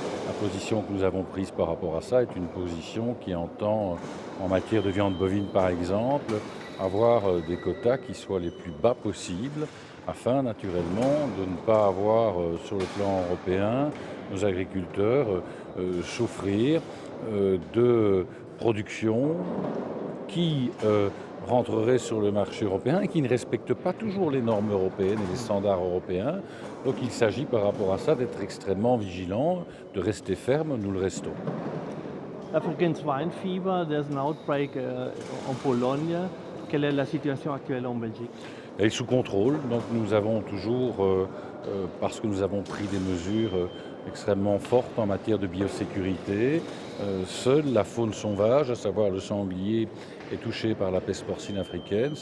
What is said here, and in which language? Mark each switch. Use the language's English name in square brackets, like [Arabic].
[French] La position que nous avons prise par rapport à ça est une position qui entend, en matière de viande bovine par exemple, avoir des quotas qui soient les plus bas possibles, afin naturellement de ne pas avoir sur le plan européen nos agriculteurs souffrir de production qui rentrerait sur le marché européen et qui ne respecte pas toujours les normes européennes et les standards européens. Donc il s'agit par rapport à ça d'être extrêmement vigilant, de rester ferme, nous le restons. [English] African swine fever, there's an outbreak [French] en Pologne. Quelle est la situation actuelle en Belgique? Elle est sous contrôle, donc nous avons toujours, parce que nous avons pris des mesures extrêmement fortes en matière de biosécurité, seule la faune sauvage, à savoir le sanglier, est touchée par la peste porcine africaine.